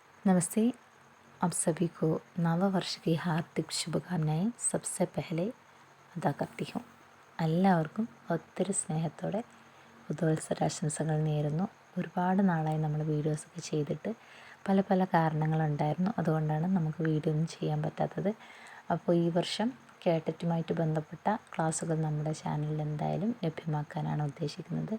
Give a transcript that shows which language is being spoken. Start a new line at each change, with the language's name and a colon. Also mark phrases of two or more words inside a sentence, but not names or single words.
Hindi: नमस्ते। आप सभी को नव वर्ष की हार्दिक शुभकामनाएं सबसे पहले अदा करती हूँ.
Malayalam: എല്ലാവർക്കും ഒത്തിരി സ്നേഹത്തോടെ പുതുവത്സരാശംസകൾ നേരുന്നു. ഒരുപാട് നാളായി നമ്മൾ വീഡിയോസൊക്കെ ചെയ്തിട്ട് പല കാരണങ്ങളുണ്ടായിരുന്നു. അതുകൊണ്ടാണ് നമുക്ക് വീഡിയോ ഒന്നും ചെയ്യാൻ പറ്റാത്തത്. അപ്പോൾ ഈ വർഷം കേട്ടറ്റുമായിട്ട് ബന്ധപ്പെട്ട ക്ലാസ്സുകൾ നമ്മുടെ ചാനലിൽ എന്തായാലും ലഭ്യമാക്കാനാണ് ഉദ്ദേശിക്കുന്നത്.